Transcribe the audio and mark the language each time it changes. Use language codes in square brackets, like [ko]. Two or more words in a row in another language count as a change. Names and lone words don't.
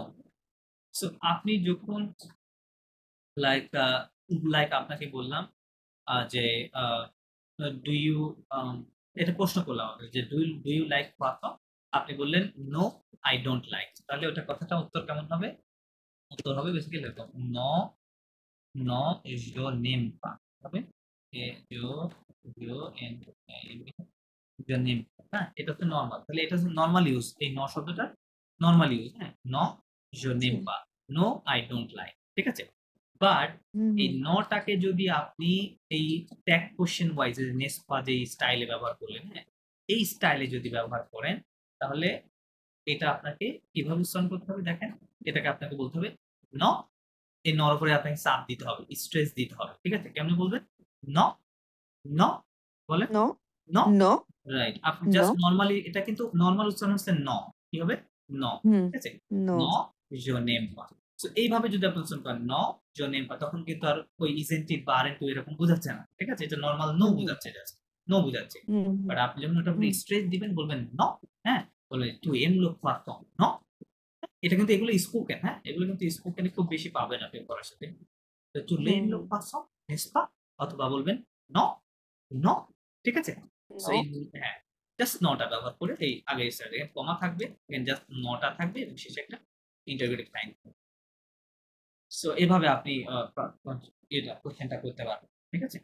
[bn] সো আপনি যখন লাইক লাইক আপনাকে বললাম যে [en] do you, [bn] এটা প্রশ্ন করলাম আপনাকে যে [en] do you like [bn] পাতা, আপনি বললেন [en] no I don't like, [bn] তাহলে ওটা কথাটা উত্তর কেমন হবে? উত্তর হবে বেসিক্যালি এরকম, নো নো [fr] je n'aime pas [bn] হবে, এ জো জো এন [fr] je n'aime pas, [bn] হ্যাঁ, এটা হচ্ছে নরমাল, তাহলে এটা হচ্ছে নরমাল ইউজ, এই ন শব্দটা নরমাল ইউজ, হ্যাঁ, নো [fr] je n'aime pas, [en] no I don't like, [bn] ঠিক আছে? বাট হুম এই হুম নটাকে যদি আপনি এই [en] tag question [bn] ওয়াইজ নেসপা যে স্টাইলে ব্যবহার করলেন, হ্যাঁ, এই স্টাইলে যদি ব্যবহার করেন, তাহলে এটা আপনাকে কিভাবে উচ্চারণ করতে হবে দেখেন, এটাকে আপনাকে বলতে হবে ন, এই নর উপরে আপনাকে চাপ দিতে হবে, স্ট্রেস দিতে হবে, ঠিক আছে? কেমনে বলবেন? ন, ন, বলেন নো, ন, নো, রাইট। আপনি নো। জাস্ট নরমালি, এটা কিন্তু নরমাল উচ্চারণ হচ্ছে ন, কি হবে? ন, হুম। ঠিক আছে? নো। ন [fr] je n'aime pas। [bn] সো এইভাবে যদি আপনি উচ্চারণ করেন ন [fr] je n'aime pas, [bn] তখন কিন্তু আর ওই ইজেন্টিভ বা আরেন্ট এরকম বোঝাচ্ছে না, ঠিক আছে? এটা নরমাল নো হুম হুম বোঝাচ্ছে, জাস্ট নো বোঝাচ্ছে। হুম হুম বাট আপনি যখন ওটা হুম স্ট্রেস দিবেন বলবেন ন, হ্যাঁ, বলবেন [fr] tu aimes le poisson, [bn] ন। এটা কিন্তু এগুলো স্পোকেন, হ্যাঁ, এগুলো কিন্তু স্পোকেনে খুব বেশি পাবেন আপনি পড়ার সাথে। তো tu হুম [fr] l'aimes le হুম poisson, n'est-ce pas? [bn] অথবা বলবেন ন, ন, ঠিক আছে? সো নো। এই, হ্যাঁ, জাস্ট নটা ব্যবহার করে এই আগে স্টার্টে কমা থাকবে, দেন জাস্ট নটা থাকবে এবং শেষে একটা [en] interrogative sign. [bn] সো এভাবে আপনি এটা কোশ্চেনটা করতে পারবেন, ঠিক আছে?